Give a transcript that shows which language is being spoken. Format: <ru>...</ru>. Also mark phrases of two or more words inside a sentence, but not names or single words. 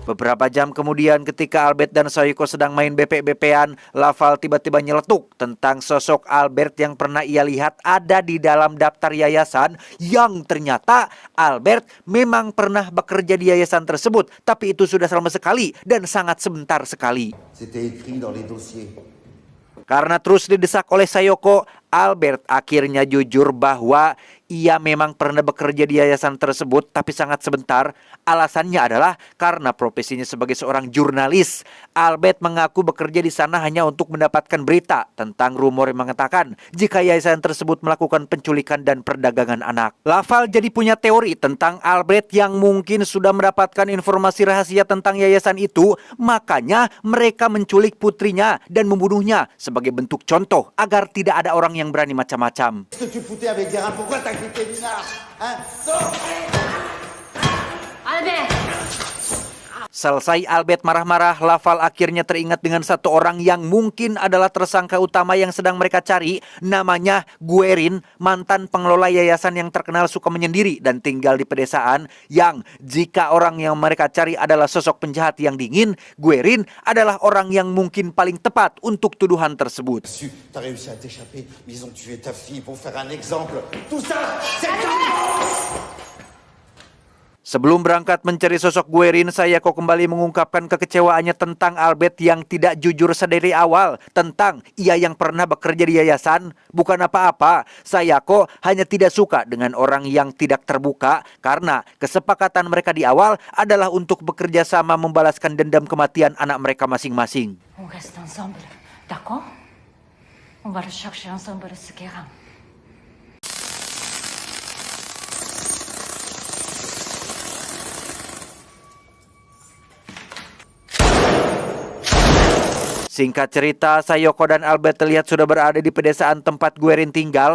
<id>Beberapa jam kemudian ketika Albert dan Sayoko sedang main BP-BP-an, Laval tiba-tiba nyeletuk tentang sosok Albert yang pernah ia lihat ada di dalam daftar yayasan yang ternyata Albert memang pernah bekerja di yayasan tersebut, tapi itu sudah selama sekali dan sangat sebentar sekali.</id> <fr>C'était écrit dans les dossiers.</fr> <id>Karena terus didesak oleh Sayoko, Albert akhirnya jujur bahwa ia memang pernah bekerja di yayasan tersebut tapi sangat sebentar. Alasannya adalah karena profesinya sebagai seorang jurnalis. Albert mengaku bekerja di sana hanya untuk mendapatkan berita tentang rumor yang mengatakan jika yayasan tersebut melakukan penculikan dan perdagangan anak. Laval jadi punya teori tentang Albert yang mungkin sudah mendapatkan informasi rahasia tentang yayasan itu, makanya mereka menculik putrinya dan membunuhnya sebagai bentuk contoh agar tidak ada orang yang berani macam-macam.</id> <fr>Qu'est-ce que tu foutais avec Guérin? Pourquoi t'as quitté Nina? Hein? Sors! Albert!</fr> <id>Selesai Albert marah-marah, Laval akhirnya teringat dengan satu orang yang mungkin adalah tersangka utama yang sedang mereka cari. Namanya Guerin, mantan pengelola yayasan yang terkenal suka menyendiri dan tinggal di pedesaan. Yang jika orang yang mereka cari adalah sosok penjahat yang dingin, Guerin adalah orang yang mungkin paling tepat untuk tuduhan tersebut.</id> <fr>T'as réussi à t'échapper, mais ils ont tué ta fille pour faire un exemple. Tout ça, c'est</fr> <id>Sebelum berangkat mencari sosok Guerin, Sayoko kembali mengungkapkan kekecewaannya tentang Albert yang tidak jujur sedari awal tentang ia yang pernah bekerja di yayasan. Bukan apa-apa, Sayoko hanya tidak suka dengan orang yang tidak terbuka karena kesepakatan mereka di awal adalah untuk bekerja sama membalaskan dendam kematian anak mereka masing-masing.</id> <fr>On reste ensemble, d'accord? On va le chercher ensemble, ce Guérin.</fr> <id>Singkat cerita, Sayoko dan Albert terlihat sudah berada di pedesaan tempat Guerin tinggal.</id>